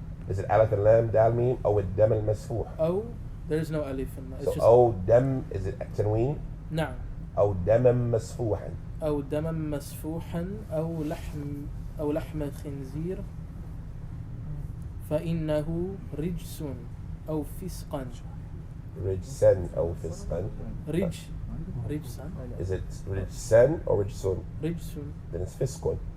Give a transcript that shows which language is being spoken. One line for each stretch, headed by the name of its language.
English: Is it alif and lam dal mim or
Arabic: الدم المسفوح?
English: أو there is no alif in that. So
Arabic: أو دم,
English: is it تنوين?
Arabic: نعم. أو دما مسفوحا. أو دما مسفوحا أو لحم خنزير فإنه رجس أو فسقا. رجسا أو فسقا. رجسا.
English: Is it رجسا or رجسون?
Arabic: رجس
English: Then it's فسق.